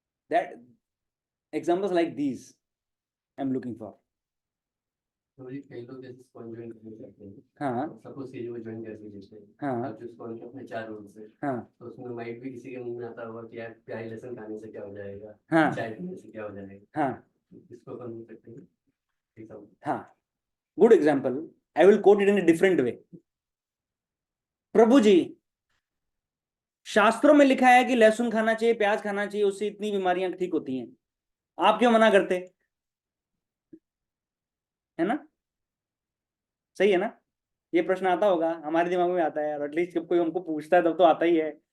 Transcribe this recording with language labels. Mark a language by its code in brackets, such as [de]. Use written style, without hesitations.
[en] That examples like these I'm looking for. [hi] तो ये कई लोग जैसे स्पॉन ज्वाइन करना चाहते हैं, हाँ सपोज ये जो ज्वाइन करते हैं, हाँ अब जो स्पॉन के अपने 4 रूल्स है, हाँ तो उसमें माइट भी किसी के मुंह में आता होगा कि यार प्याज लहसुन खाने से क्या हो जाएगा, हाँ चाय पीने से क्या हो जाएगा, हाँ इसको कर सकते हैं। [en] हाँ, good example. I will quote it in a different way. [hi] प्रभु जी, शास्त्रों में लिखा है कि लहसुन खाना चाहिए, प्याज खाना चाहिए, उससे इतनी बीमारियां ठीक होती हैं, आप क्यों मना करते? है ना? सही है ना? ये प्रश्न आता होगा, हमारे दिमाग में आता है, और एटलीस्ट जब कोई हमको पूछता है तब तो आता ही है।